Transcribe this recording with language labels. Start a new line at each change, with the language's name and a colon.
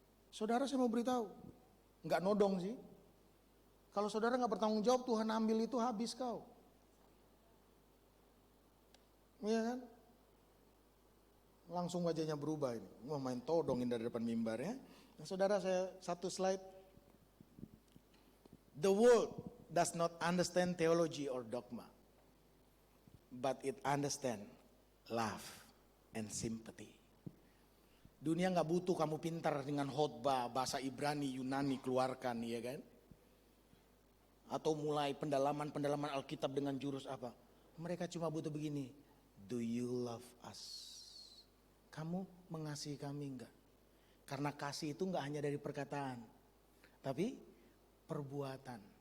Indonesian: Saudara saya mau beritahu, nggak nodong sih. Kalau saudara nggak bertanggung jawab, Tuhan ambil itu habis kau. Iya kan? Langsung wajahnya berubah ini. Wah main todongin dari depan mimbar ya. Nah, saudara saya satu slide.
English: The world does not understand theology or dogma, but it understand love and sympathy.
Indonesian: Dunia gak butuh kamu pintar dengan khotbah, bahasa Ibrani, Yunani keluarkan ya kan. Atau mulai pendalaman Alkitab dengan jurus apa. Mereka cuma butuh begini,
English: do you love us?
Indonesian: Kamu mengasihi kami enggak? Karena kasih itu gak hanya dari perkataan, tapi perbuatan.